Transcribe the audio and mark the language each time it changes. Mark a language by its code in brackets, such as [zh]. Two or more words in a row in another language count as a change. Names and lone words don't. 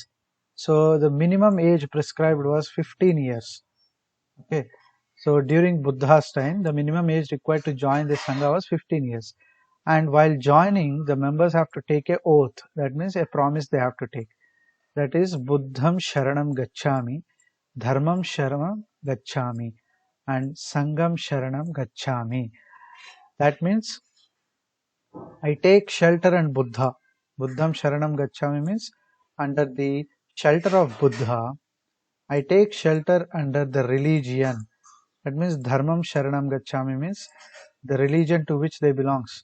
[en] So the minimum age prescribed was 15 years. Okay. So during Buddha's time, the minimum age required to join this sangha was 15 years. And while joining, the members have to take a oath. That means a promise they have to take. That is [pi] Buddham Sharanam Gacchami, Dharmam Sharanam Gacchami, and Sangam Sharanam Gacchami. [en] That means I take shelter in Buddha. [pi] Buddham Sharanam Gacchami [en] means under the shelter of Buddha, I take shelter under the religion. That means [pi] Dharmam Sharanam Gacchami [en] means the religion to which they belongs.